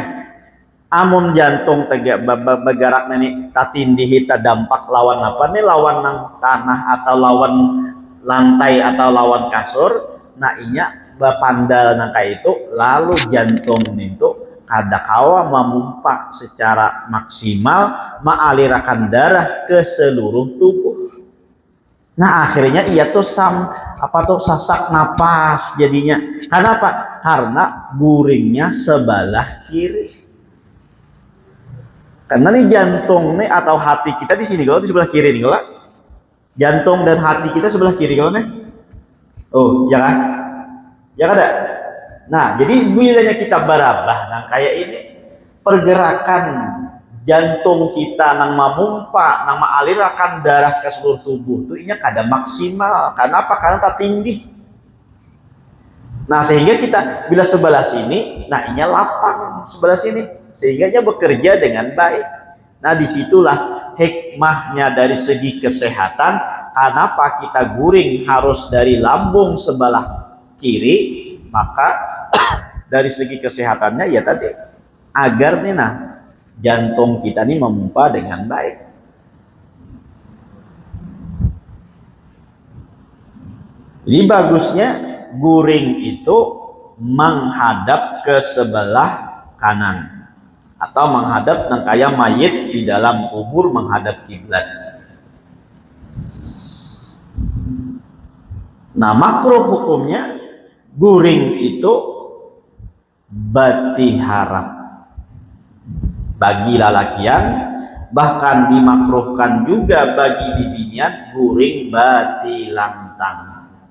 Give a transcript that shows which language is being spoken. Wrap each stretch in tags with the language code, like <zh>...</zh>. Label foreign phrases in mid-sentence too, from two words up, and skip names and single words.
<bjn>Amun jantung tegak bergerak nih tatindihi terdampak lawan apa nih, lawan nang tanah atau lawan lantai atau lawan kasur. Nah inya bapandal nang kayak itu, lalu jantung itu kada kawa memompa secara maksimal mengalirkan darah ke seluruh tubuh. Nah akhirnya ia tuh sasak napas jadinya. Kenapa? Karena guringnya sebelah kiri. Karena nih jantung nih atau hati kita di sini kalau di sebelah kiri nih kalau jantung dan hati kita sebelah kiri kalau nih. Oh, ya kan? Ya kan? Nah, jadi bilanya kita barabah nah kayak ini pergerakan jantung kita nang mamumpa, nang mengalirkan darah ke seluruh tubuh tuh inya kada maksimal. Kenapa? Karena tak tinggi. Nah, sehingga kita bila sebelah sini, nah inya lapang sebelah sini.</bjn> <id>Sehingga dia bekerja dengan baik. Nah disitulah hikmahnya dari segi kesehatan.</id> <bjn>Kenapa kita guring harus dari lambung sebelah kiri?</bjn> <id>Maka dari segi kesehatannya ya tadi agar nih nah jantung kita ini memompa dengan baik.</id> <bjn>Jadi bagusnya guring itu menghadap ke sebelah kanan. Atau menghadap nang kaya mayit di dalam kubur menghadap kiblat. Nah makruh hukumnya guring itu bati harap bagi lalakian, bahkan dimakruhkan juga bagi bibinian guring bati lantang.</bjn>